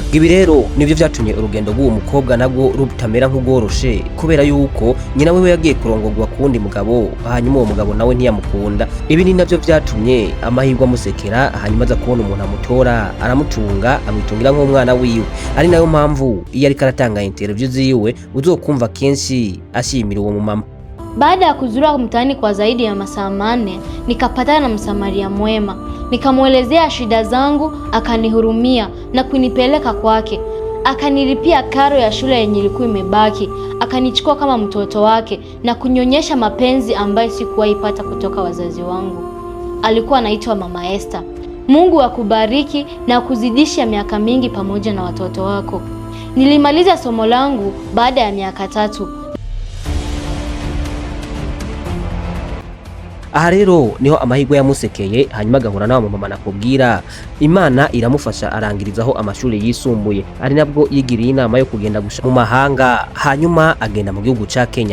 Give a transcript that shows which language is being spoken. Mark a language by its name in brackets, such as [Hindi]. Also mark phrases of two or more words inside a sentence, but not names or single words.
[Rundi] Ibi rero nivyo vyatumye urugendo rw'uwo mukobwa nabwo rutamera nk'ugoroshe, kubera yuko nyina wiwe yagiye kurongorwa kundi mugabo, hanyuma uwo mugabo nawe ntiyamukunda. Ibi ni navyo vyatumye amahirwe amusekera, hanyuma aza kubona umuntu amutora aramutunga, amwitungira nk'umwana wiwe. Ari nayo mpamvu iyo ariko aratanga interview ziwe uzokumva kenshi ashimira uwo mumama. [Swahili] Baada ya kuzurura mtaani kwa zaidi ya masaa 4, nikapatana na msamaria mwema. Nikamuelezea shida zangu, akanihurumia na kunipeleka kwake. Akanilipia karo ya shule yenye ilikuwa imebaki, akanichukua kama mtoto wake na kunyonyesha mapenzi ambayo sikuwahi pata kutoka wazazi wangu. Alikuwa anaitwa Mama Esther. Mungu akubariki na kuzidisha miaka mingi pamoja na watoto wako. Nilimaliza somo langu baada ya miaka 3. [Rundi] Aha rero niho amahirwe yamusekeye, hanyuma agahura n'abo mama nakubwira. Imana iramufasha arangirizaho amashuri yisumbuye, ari nabwo yigiriye inama yo kugenda gusha mu mahanga, hanyuma agenda mu gihugu ca Kenya.